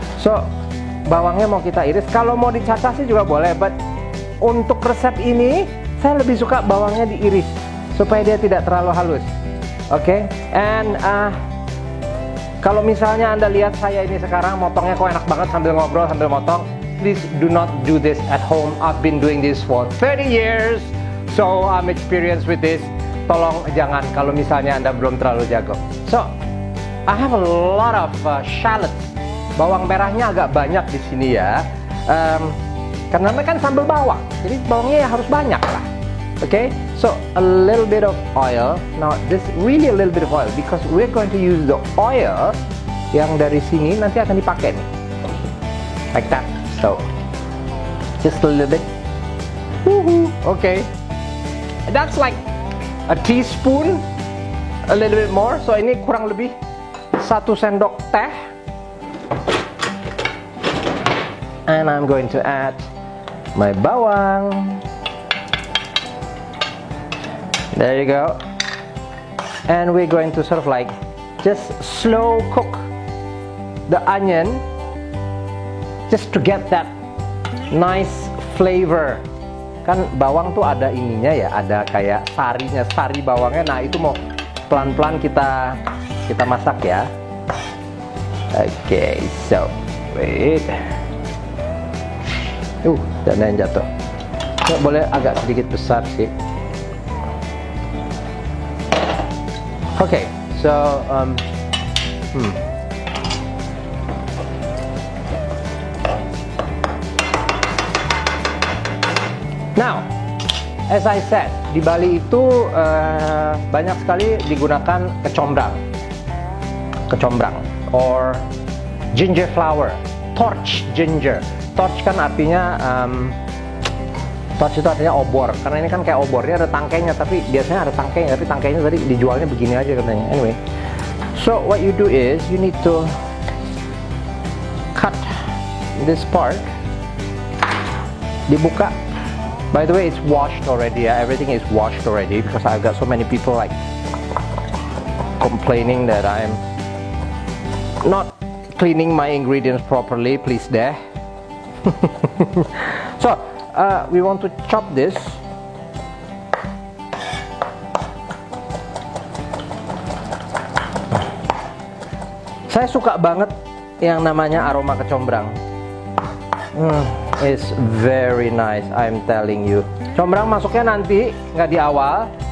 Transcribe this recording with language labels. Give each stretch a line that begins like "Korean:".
Indonesian: So, bawangnya mau kita iris. Kalau mau dicacah sih juga boleh, but untuk resep ini, saya lebih suka bawangnya diiris supaya dia tidak terlalu halus. Oke, and kalau misalnya Anda lihat saya ini sekarang motongnya kok enak banget sambil ngobrol, sambil motong,
English: please do not do this at home. I've been doing this for 30 years, so I'm experienced with this.
Indonesian: Tolong jangan kalau misalnya Anda belum terlalu jago.
English: So, I have a lot of shallots.
Indonesian: Bawang merahnya agak banyak di sini ya. Karena kan sambal bawang, jadi bawangnya harus banyak lah.
English: Okay, so a little bit of oil. Now this really a little bit of oil because we're going to use the oil
Indonesian: yang dari sini nanti akan dipakai nih,
English: like that. So just a little bit. Okay, that's like a teaspoon, a little bit more.
Indonesian: So ini kurang lebih 1 sendok teh.
English: And I'm going to add my bawang. There you go. And we're going to sort of like just slow cook the onion just to get that nice flavor.
Indonesian: Kan bawang tuh ada ininya ya, ada kayak sarinya, sari bawangnya. Nah, itu mau pelan-pelan kita masak ya.
English: Okay, so wait.
Indonesian: Dan yang jatuh. Boleh agak sedikit besar sih.
English: Okay, so now, as I said,
Indonesian: di Bali itu banyak sekali digunakan kecombrang,
English: or ginger flower, torch ginger.
Indonesian: Torch kan artinya torch itu artinya obor, karena ini kan kayak obor, dia ada tangkainya, tapi biasanya ada tangkainya, tapi tangkainya tadi dijualnya begini aja katanya.
English: Anyway, so what you do is you need to cut this part, dibuka. By the way, it's washed already. Everything is washed already because I've got so many people like complaining that I'm not cleaning my ingredients properly. Please deh. So we want to chop this.
Indonesian: Saya suka banget yang namanya aroma kecombrang.
English: It's very nice, I'm telling you.
Indonesian: Combrang masuknya nanti, nggak di awal.